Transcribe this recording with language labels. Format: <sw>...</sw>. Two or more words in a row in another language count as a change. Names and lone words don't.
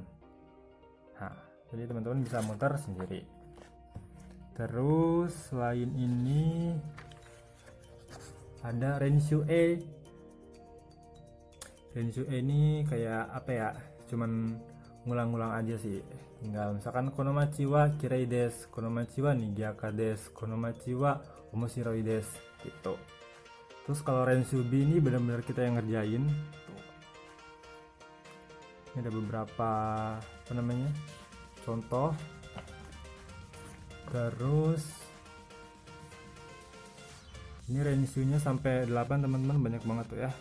<id>Nah, jadi teman-teman bisa muter sendiri. Terus selain ini ada Renshu E. Renshu E ini kayak apa ya? Cuman ngulang-ngulang aja sih. Tinggal misalkan</id> <ja>この町はきれいです、この町はにぎやかです、この町はおもしろいです gitu.</ja> <id>Terus kalau Renshu B ini benar-benar kita yang ngerjain. Tuh. Ini ada beberapa contoh. Terus ini Renshu-nya sampai 8 teman-teman, banyak banget tuh ya.</id>